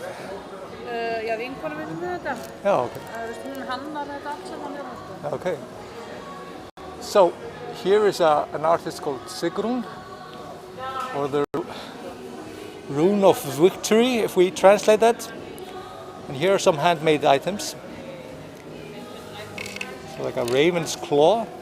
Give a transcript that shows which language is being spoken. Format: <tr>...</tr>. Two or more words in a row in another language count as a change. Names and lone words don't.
<is>Já, vinkona minn með þetta. Já, ok. Hún hannar þetta allt saman hjá okkur.</is> <en>Okay. So here is an artist called Sigrún, or the Rune of Victory, if we translate that. And here are some handmade items. So like a raven's claw.</en>